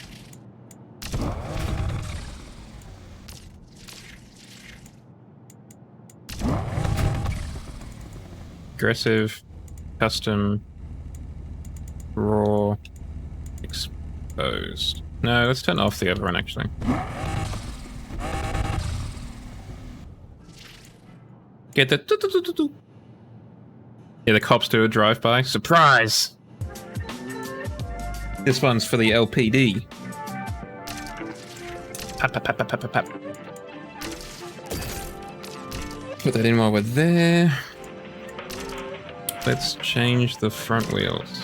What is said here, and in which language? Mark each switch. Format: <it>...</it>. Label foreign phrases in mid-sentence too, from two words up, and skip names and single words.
<en>Aggressive, custom, raw, exposed. No, let's turn off the other one, actually. Get the... Yeah, the cops do a drive-by. Surprise! This one's for the LPD. Pap, pap, pap, pap, pap, pap. Put that in while we're there. Let's change the front wheels.</en>